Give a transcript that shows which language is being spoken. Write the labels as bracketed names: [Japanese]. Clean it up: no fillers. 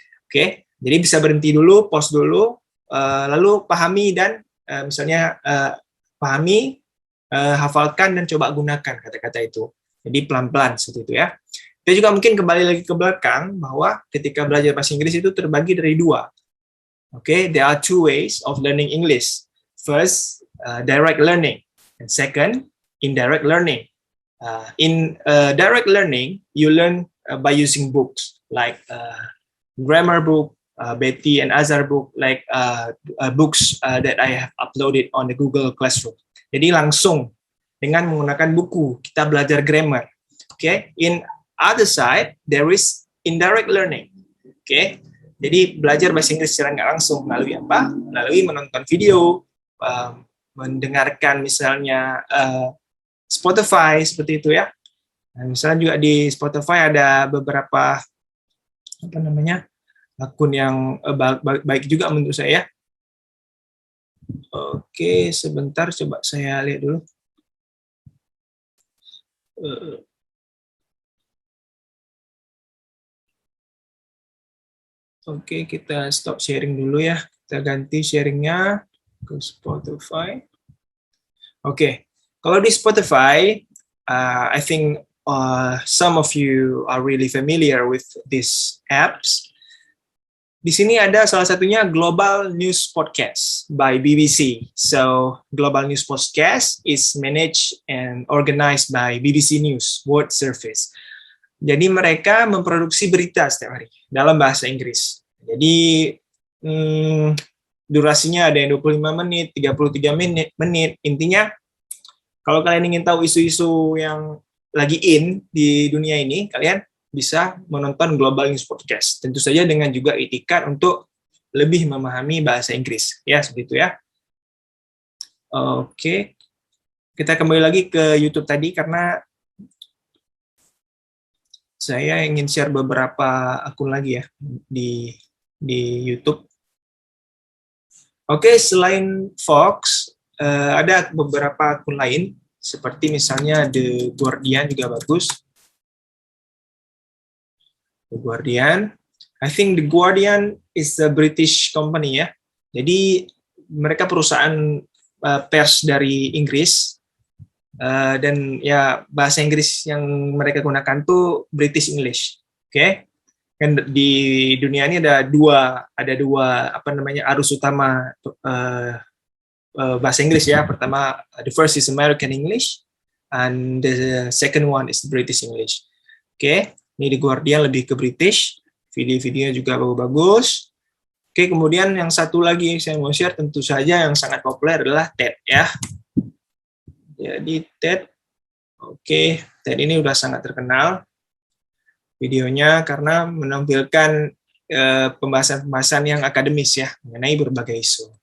[Indonesian] Oke, jadi bisa berhenti dulu, pause dulu, lalu pahami dan misalnya pahami, hafalkan dan coba gunakan kata-kata itu. Jadi pelan-pelan seperti itu ya. Kita juga mungkin kembali lagi ke belakang bahwa ketika belajar bahasa Inggris itu terbagi dari dua. [English] Okay, there are two ways of learning English. First, direct learning, and second, indirect learning. In direct learning, you learn by using books like grammar book, Betty and Azhar book, like books that I have uploaded on the Google Classroom. [Indonesian] Jadi langsung dengan menggunakan buku kita belajar grammar. [English] Okay, in other side there is indirect learning. [Indonesian] Okay, jadi belajar bahasa Inggris secara nggak langsung melalui apa? Melalui menonton video, mendengarkan misalnya Spotify seperti itu ya. Nah, misalnya juga di Spotify ada beberapa apa namanya akun yang baik juga menurut saya. Oke, sebentar coba saya lihat dulu. Oke, kita stop sharing dulu ya. Kita ganti sharingnya ke Spotify. Oke, kalau di Spotify, [English] I think some of you are really familiar with these apps. [Indonesian] Di sini ada salah satunya Global News Podcast by BBC. [English] So, Global News Podcast is managed and organized by BBC News World Service. [Indonesian] Jadi mereka memproduksi berita setiap hari dalam bahasa Inggris. Jadi durasinya ada yang 25 menit, 33 menit. Intinya kalau kalian ingin tahu isu-isu yang lagi in di dunia ini, kalian bisa menonton Global News Podcast. Tentu saja dengan juga itikat untuk lebih memahami bahasa Inggris. Ya, seperti itu ya. Oke. Kita kembali lagi ke YouTube tadi karena saya ingin share beberapa akun lagi ya di YouTube. Oke, selain Fox, ada beberapa akun lain, seperti misalnya The Guardian juga bagus. The Guardian. [English] I think The Guardian is a British company ya. [Indonesian] Jadi mereka perusahaan pers dari Inggris, dan ya bahasa Inggris yang mereka gunakan tuh British English. Oke. Kan di dunia ini ada dua apa namanya arus utama bahasa Inggris ya. [English] Pertama, the first is American English, and the second one is British English. [Indonesian] Oke, ini di Guardian lebih ke British, video-videonya juga bagus. Oke, kemudian yang satu lagi yang saya mau share tentu saja yang sangat populer adalah TED ya. Jadi TED, oke, TED ini udah sangat terkenal videonya karena menampilkan pembahasan-pembahasan yang akademis ya mengenai berbagai isu.